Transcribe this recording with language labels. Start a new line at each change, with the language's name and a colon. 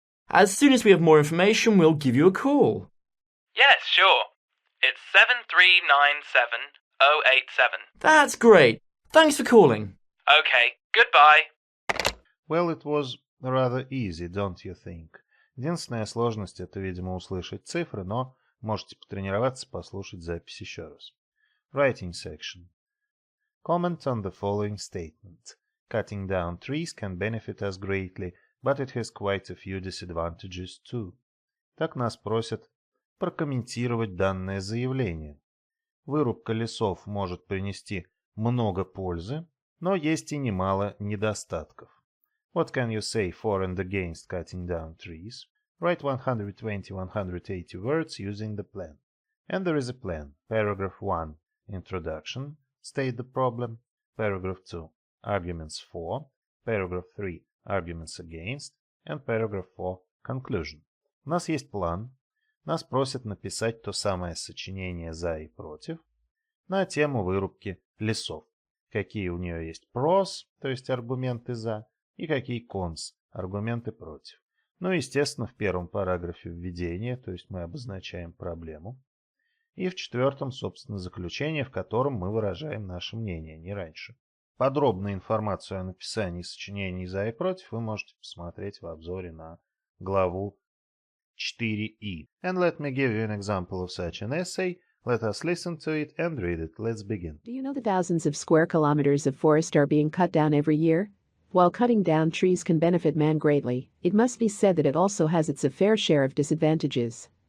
English: As soon as we have more information, we'll give you a call. Yes, sure. It's 7397087. That's great. Thanks for calling. Okay, goodbye. Well, it was rather easy, don't you think?
Russian: Единственная сложность — это, видимо, услышать цифры, но можете потренироваться, послушать запись еще раз.
English: Writing section. Comment on the following statement. Cutting down trees can benefit us greatly, but it has quite a few disadvantages too.
Russian: Так нас просят прокомментировать данное заявление. Вырубка лесов может принести много пользы, но есть и немало недостатков.
English: What can you say for and against cutting down trees? Write 120-180 words using the plan. And there is a plan. Paragraph 1. Introduction. State the problem. Paragraph 2. Arguments for. Paragraph 3. Arguments against. And paragraph 4. Conclusion.
Russian: У нас есть план. Нас просят написать то самое сочинение «за» и «против» на тему вырубки лесов. Какие у нее есть pros, то есть аргументы «за», и какие cons, аргументы «против». Ну, естественно, в первом параграфе введение, то есть мы обозначаем проблему. И в четвертом, собственно, заключение, в котором мы выражаем наше мнение, не раньше. Подробную информацию о написании сочинений «за» и «против» вы можете посмотреть в обзоре на главу 4И.
English: And let me give you an example of such an essay. Let us listen to it and read it. Let's begin. Do you know that thousands of square kilometers of forest are being cut down every year? While cutting down trees can benefit man greatly, it must be said that it also has its fair share of disadvantages.